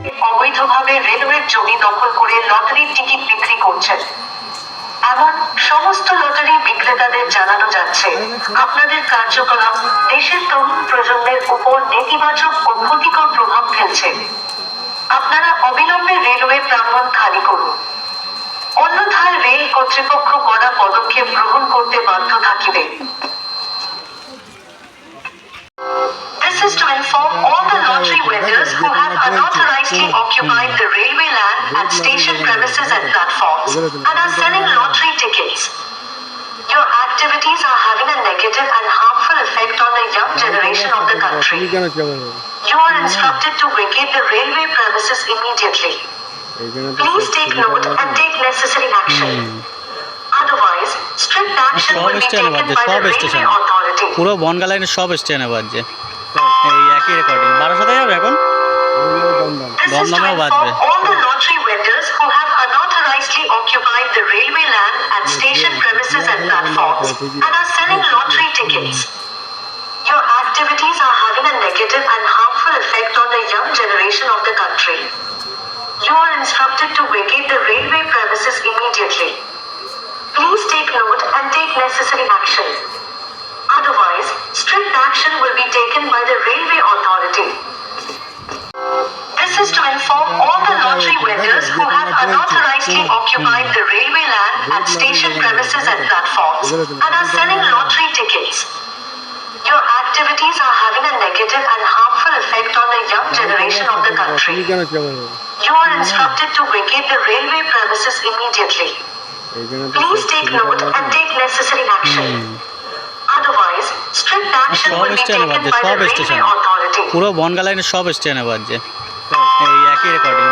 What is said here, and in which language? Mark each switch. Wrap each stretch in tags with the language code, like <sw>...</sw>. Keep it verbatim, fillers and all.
<bn>অবৈধভাবে রেলওয়ের জমি দখল করে লটারির টিকিট বিক্রি করছেন এমন সমস্ত লটারি বিক্রেতাদের জানানো যাচ্ছে, আপনাদের কার্যকলাপ দেশের তরুণ প্রজন্মের উপর নেতিবাচক ও ক্ষতিকর প্রভাব ফেলছে। আপনারা অবিলম্বে রেলওয়ে প্রাঙ্গণ খালি করুন, অন্যথায় রেল কর্তৃপক্ষ কড়া পদক্ষেপ গ্রহণ করতে বাধ্য থাকিবে।</bn> <en>This is to inform all the lottery vendors who have unauthorizedly occupied the railway land at station premises and platforms and are selling lottery tickets. Your activities are having a negative and harmful effect on the young generation of the country. You are instructed to vacate the railway premises immediately. Please take note and take necessary action. Otherwise, strict action will be taken by the railway authority.</en> <bn>পুরো বনগা লাইনের সব স্টেশনে বাজছে এই একই recording. বারাসাতে যাবে এখন, দমদমেও বাজবে।</bn> <en>All the lottery vendors who have unauthorizedly occupied the railway land at station premises and platforms and are selling lottery tickets. Your activities are having a negative and harmful effect on the young generation of the country. You are instructed to vacate the railway premises immediately. Please take note and take necessary action. Otherwise, strict action will be taken by the railway authority. This is to inform all the lottery vendors who have unauthorizedly occupied the railway land at station premises and platforms and are selling lottery tickets. Your activities are having a negative and harmful effect on the young generation of the country. You are instructed to vacate the railway premises immediately. Please take note and take necessary action. Otherwise, strict action will be taken by the railway authority.</en> <bn>পুরো বনগা লাইনের সব স্টেশনে বাজছে এই একই recording.</bn>